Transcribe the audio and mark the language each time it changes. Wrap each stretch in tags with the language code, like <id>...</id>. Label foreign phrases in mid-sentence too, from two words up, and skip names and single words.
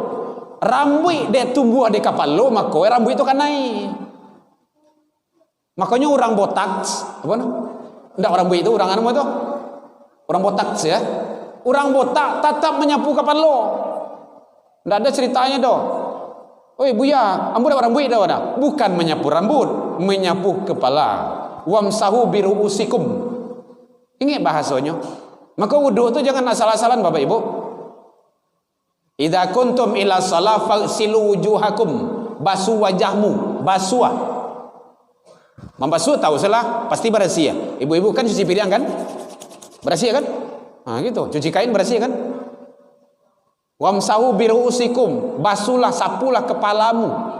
<id>Rambut dia tumbuh di kepala, maka rambut itu kan naik. Makanya orang botak, apa no? Enggak rambut itu orang anu itu. Orang botak ya. Orang botak tetap menyapu kepala. Enggak ada ceritanya doh.</id> <min>Oi buya, ambu dah rambut dah ada.</min> <id>Bukan menyapu rambut, menyapu kepala.</id> <ar>وامسحوا برءوسكم.</ar> <id>Ingat bahasanya. Maka wudu itu jangan asal-asalan Bapak Ibu.</id> <ar>إذا قمتم إلى الصلاة فاغسلوا وجوهكم.</ar> <id>Basuh wajahmu, basuh. Membasuh tahu salah, pasti bersih ya. Ibu-ibu kan cuci piring kan? Bersih kan? Gitu. Cuci kain bersih kan?</id> <ar>وامسحوا برءوسكم,</ar> <id>basuhlah, sapulah kepalamu.</id>